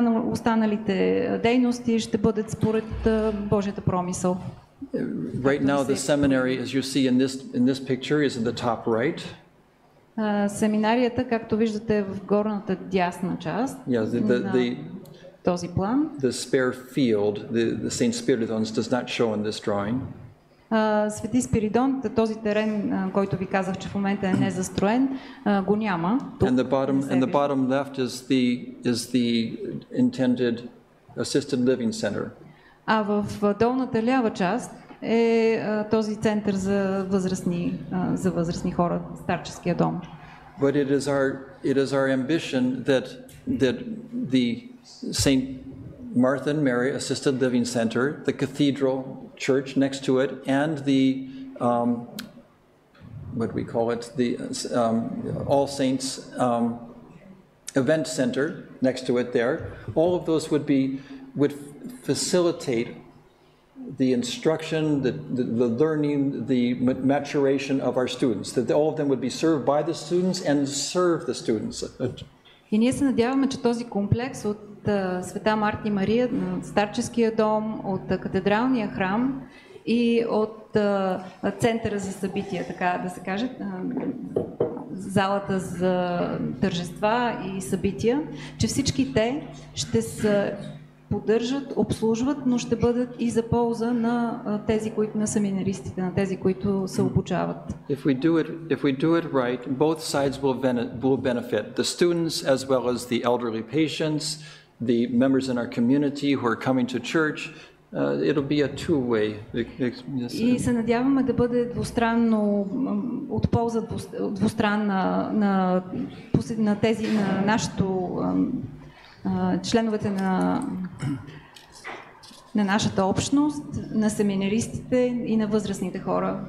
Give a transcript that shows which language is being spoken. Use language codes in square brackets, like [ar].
[bg] Останалите дейности ще бъдат според Божията промисъл. [en] Right now the seminary, as you see in this picture, is in the top right. [bg] Семинарията, както виждате в горната дясна част на този план. [en] The spare field, the Saint Spiridon's, does not show in this drawing. [bg] Свети Спиридон, този терен, който ви казах, че в момента е незастроен, го няма. [en] And the bottom left is the intended assisted living center. [bg] А в долната лява част е този център за възрастни хора, старческия дом. [en] But it is our ambition that the Saint Martha and Mary Assisted Living Center, the Cathedral Church next to it, and the what do we call it? The All Saints Event Center next to it there. All of those would facilitate the instruction, the learning, the maturation of our students. That all of them would be served by the students and serve the students. [bg] И ние се надяваме, че този комплекс от Света Марта и Мария, старческия дом, от катедралния храм и от центъра за събития, така да се каже, залата за тържества и събития, че всички те ще се поддържат, обслужват, но ще бъдат и за полза на тези, които на семинаристите, на тези, които се обучават. [en] If we do it right, both sides will benefit. The students as well as the elderly patients, the members in our community who are coming to church. It'll be a two-way. [bg] И се надяваме да бъде двустранно, от полза двустранна на тези, на нашето членовете на нашата общност, на семинаристите и на възрастните хора.